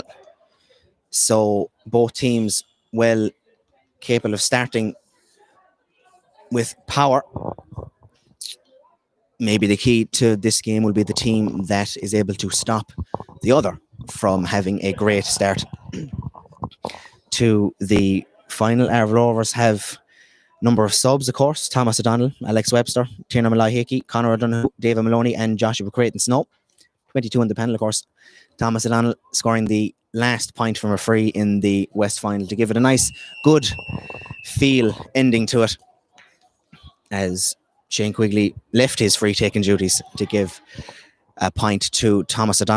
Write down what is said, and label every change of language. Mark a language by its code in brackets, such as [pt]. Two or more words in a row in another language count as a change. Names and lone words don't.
[en] So both teams well capable of starting with power. Maybe the key to this game will be the team that is able to stop the other from having a great start to the final. Arravale Rovers have a number of subs, of course: Thomas O'Donnell, Alex Webster, Tiernan Malloy-Hickey, Conor O'Donoghue, David Maloney and Joshua Creighton-Snow. 22 in the panel, of course. Thomas O'Donnell scoring the last point from a free in the West final to give it a nice, good feel ending to it, as Shane Quigley left his free-taking duties to give a point to Thomas O'Donnell.